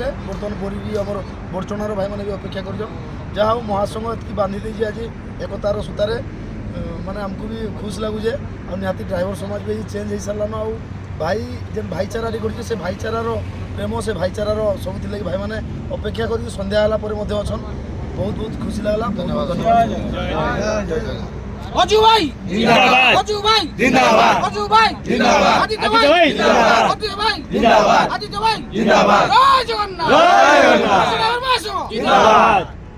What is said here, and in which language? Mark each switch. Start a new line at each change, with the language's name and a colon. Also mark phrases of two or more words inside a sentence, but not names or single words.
Odia: ବର୍ତ୍ତମାନ ବରୀ ବି ଆମର ବର୍ଚ୍ଚଣାର ଭାଇମାନେ ବି ଅପେକ୍ଷା କରିଛନ୍। ଯାହା ହଉ ମହାସଂଘ ଏତିକି ବାନ୍ଧି ଦେଇଛି ଆଜି ଏକତାର ସୂତାରେ, ମାନେ ଆମକୁ ବି ଖୁସି ଲାଗୁଛେ। ଆଉ ନିହାତି ଡ୍ରାଇଭର ସମାଜ ବି ଚେଞ୍ଜ ହେଇସାରିଲାନ। ଆଉ ଭାଇ ଯେନ୍ ଭାଇଚାରାଟି କରିছে ସେ ଭାଇଚାରାର ପ୍ରେମ, ସେ ଭାଇଚାରାର ସବୁଥିଲାଗି ଭାଇମାନେ ଅପେକ୍ଷା କରିକି ସନ୍ଧ୍ୟା ହେଲା ପରେ ମଧ୍ୟ ଅଛନ୍। ବହୁତ ବହୁତ ଖୁସି ଲାଗିଲା। ଧନ୍ୟବାଦ।
Hindi: अजू भाई जिंदाबाद, अजू भाई जिंदाबाद, अजू भाई जिंदाबाद, आदित्य भाई जिंदाबाद, आदित्य भाई जिंदाबाद, आदित्य भाई जिंदाबाद। जय जगन्नाथ, जय जगन्नाथ, जिंदाबाद।